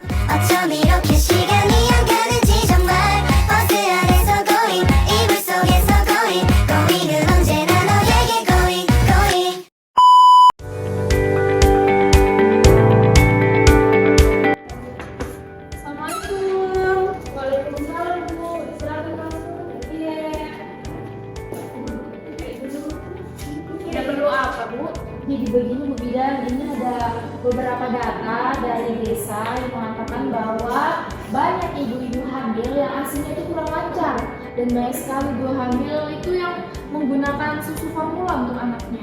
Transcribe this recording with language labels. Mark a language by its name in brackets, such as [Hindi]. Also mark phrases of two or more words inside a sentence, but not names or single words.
[Korean] 어쩜 이렇게 시간이 안 가는지 정말 버스 안에서 고잉 이불 속에서 고잉 고잉은 언제나 너에게 [English] going going [Indonesian] Assalamualaikum. Waalaikumsalam Bu. Silakan masuk. Iya. Tidak perlu apa Bu? Jadi begini Bu Bidan, ini ada beberapa data dari desa yang mengatakan bahwa banyak ibu-ibu hamil yang ASINya itu kurang lancar dan banyak sekali ibu hamil itu yang menggunakan susu formula untuk anaknya.